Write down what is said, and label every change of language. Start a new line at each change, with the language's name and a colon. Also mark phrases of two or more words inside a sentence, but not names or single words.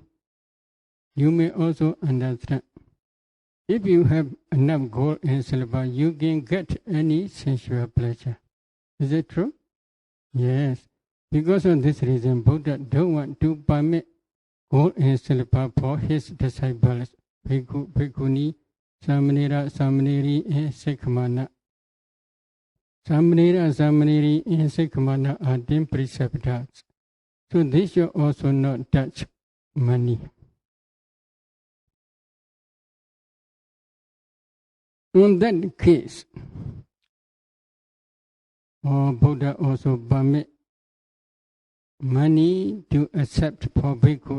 English: You may also understand. If you have enough gold and silver, you can get any sensual pleasure. Is it true? Yes. Because of this reason, Buddha don't want to permit gold and silver for his disciples,
Pali: bhikkhu, bhikkhuni, samanera, samaneri, and sikhamana. Samanera Samaneri
English: in Sekamana are then preceptors. So they should also not touch money. In that case, Buddha also permit money to accept for bhikkhus.